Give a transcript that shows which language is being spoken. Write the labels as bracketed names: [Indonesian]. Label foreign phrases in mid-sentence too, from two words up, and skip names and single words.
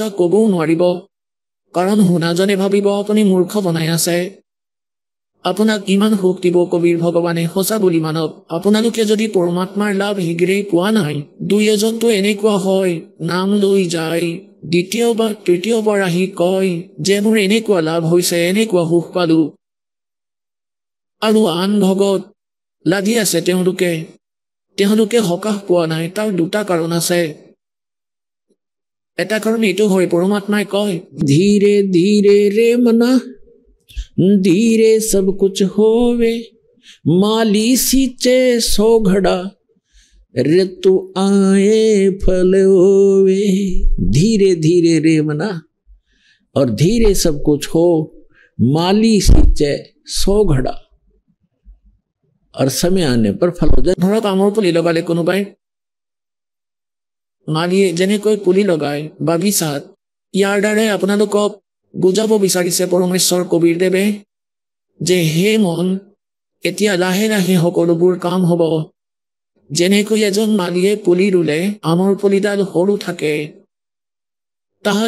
[Assamese] ক'বও নোৱাৰিব কাৰণ শুনাজনে ভাবিব আপুনি মূৰ্খ বনাই আছে আপোনাক ইমান সুখ দিব কবিৰ ভগৱানে সঁচা বুলি মানক আপোনালোকে যদি পৰমাত্মাৰ লাভ শীঘ্ৰেই পোৱা নাই দুই এজনটো এনেকুৱা হয় নাম লৈ যায় দ্বিতীয়বাৰ তৃতীয়বাৰ আহি কয় যে মোৰ এনেকুৱা লাভ হৈছে এনেকুৱা সুখ পালো আৰু আন ভগত লাগি আছে তেওঁলোকে সকাহ পোৱা নাই তাৰ দুটা কাৰণ আছে এটা কাৰণ এইটো হয় পৰমাত্মাই কয় [Hindi] धीरे धीरे रे मना धीरे सब कुछ होवे माली सींचे 100 घड़ा ऋतु आए फल होवे धीरे धीरे रे मना और धीरे सब कुछ हो माली सींचे 100 घड़ा और समय आने पर फल हो जाए [Assamese] ধৰক আমৰ পুলি লগালে কোনোবাই মালিয়ে যেনেকৈ পুলি লগায় বাগিচাত ইয়াৰ দ্বাৰা আপোনালোকক বুজাব বিচাৰিছে পৰমেশ্বৰ কবিৰ দেৱে যে হে মন এতিয়া লাহে লাহে সকলোবোৰ কাম হ'ব যেনেকৈ এজন মালিয়ে পুলি ৰুলে আমৰ পুলিডাল সৰু থাকে তাহাত